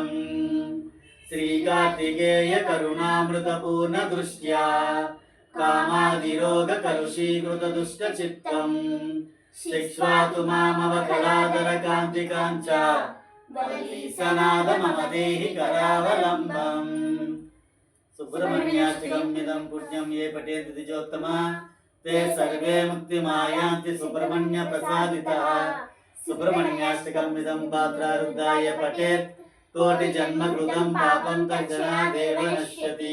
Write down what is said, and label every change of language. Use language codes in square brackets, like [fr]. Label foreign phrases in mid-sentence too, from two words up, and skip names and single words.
[sa] శ్రీ కార్తికేయ కరుణామృత పూర్ణ దృష్ట్యా కామాదిరోగ కలుషీకృత దుష్ట చిత్తం శిక్ష్వాతు మామవ కళాధర కాంతి కాంచ వల్లీ సనాద మమ దేహి కరావలంబం సుబ్రహ్మణ్యాష్టకమిదం పుణ్యం ఏ పఠేత్ ద్విజోత్తమ ते सर्वे मुक्तिमायान्ति सुब्रह्मण्य प्रसादितः सुब्रह्मण्याष्टकमिदं पात्रारुद्धाय पठेत् कोटिजन्मकृतं पापं तज्जनादेव नश्यति।